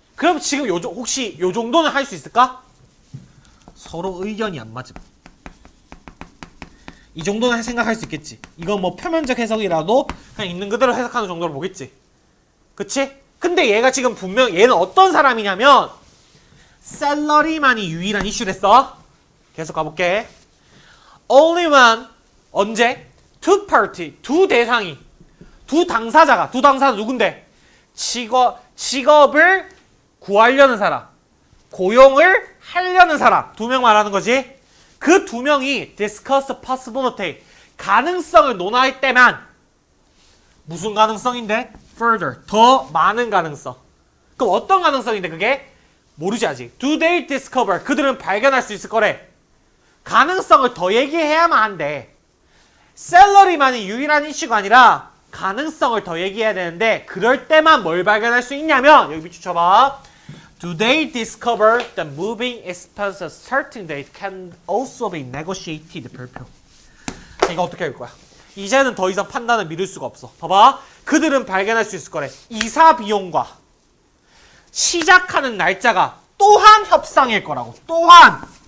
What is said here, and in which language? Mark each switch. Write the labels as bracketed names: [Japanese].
[Korean] 그럼 지금 혹시 요 정도는 할 수 있을까? 서로 의견이 안 맞음. 이 정도는 생각할 수 있겠지. 이건 뭐 표면적 해석이라도 그냥 있는 그대로 해석하는 정도로 보겠지. 그치? 근데 얘가 지금 분명 얘는 어떤 사람이냐면 샐러리만이 유일한 이슈랬어. 계속 가볼게. [English] Only when [Korean] 언제? [English] Two party [Korean] 두 대상이 두 당사자 누군데? 직업을 구하려는 사람, 고용을 하려는 사람 두 명 말하는 거지. 그 두 명이 [English] discuss the possibility [Korean] 가능성을 논할 때만 무슨 가능성인데? further 더 많은 가능성. 그럼 어떤 가능성인데 그게? 모르지 아직. [English] Do they discover [Korean] 그들은 발견할 수 있을 거래. 가능성을 더 얘기해야만 한대. 샐러리만이 유일한 이슈가 아니라 가능성을 더 얘기해야 되는데 그럴 때만 뭘 발견할 수 있냐면 여기 밑줄 쳐봐. [English] Do they discover the moving expenses certain date can also be negotiated? [Korean] 별표. 이거 어떻게 할 거야? 이제는 더 이상 판단을 미룰 수가 없어. 봐봐. 그들은 발견할 수 있을 거래. 이사 비용과 시작하는 날짜가 또한 협상일 거라고. 또한.